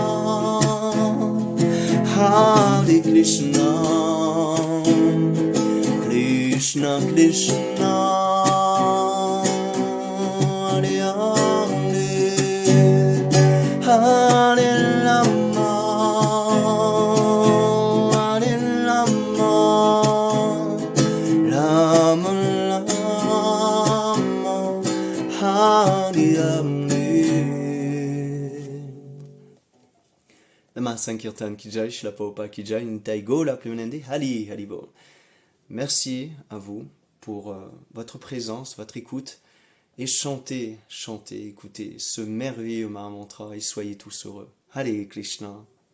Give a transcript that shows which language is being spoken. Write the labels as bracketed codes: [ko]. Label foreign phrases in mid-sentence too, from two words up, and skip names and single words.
[sa] हरे कृष्ण कृष्ण कृष्ण हरे हरे हरे राम हरे राम राम राम हरे हरे. [bn] নাম সংকীর্তন কি জয় শিলা প্রভুপাদ কি জয় নিতাই গৌর প্রেমানন্দে হরি হরি বোল. [fr] Merci à vous pour votre présence, votre écoute, et chantez, chantez, écoutez ce merveilleux Mahamantra et soyez tous heureux. [sa] हरे कृष्ण.